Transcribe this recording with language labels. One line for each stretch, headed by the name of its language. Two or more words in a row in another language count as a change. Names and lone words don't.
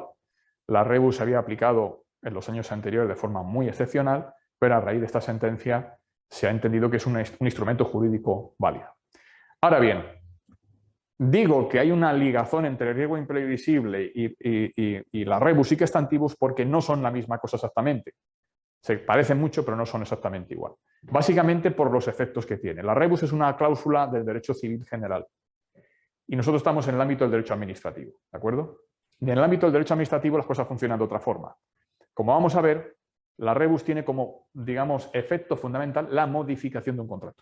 Spanish: La rebus se había aplicado en los años anteriores de forma muy excepcional, pero a raíz de esta sentencia se ha entendido que es un instrumento jurídico válido. Ahora bien, digo que hay una ligazón entre el riesgo imprevisible y la
Latin: rebus sic stantibus
Spanish: porque no son la misma cosa exactamente. Se parecen mucho, pero no son exactamente igual. Básicamente por los efectos que tiene. La rebus es una cláusula del derecho civil general. Y nosotros estamos en el ámbito del derecho administrativo, ¿de acuerdo? Y en el ámbito del derecho administrativo las cosas funcionan de otra forma. Como vamos a ver, la rebus tiene como, digamos, efecto fundamental la modificación de un contrato.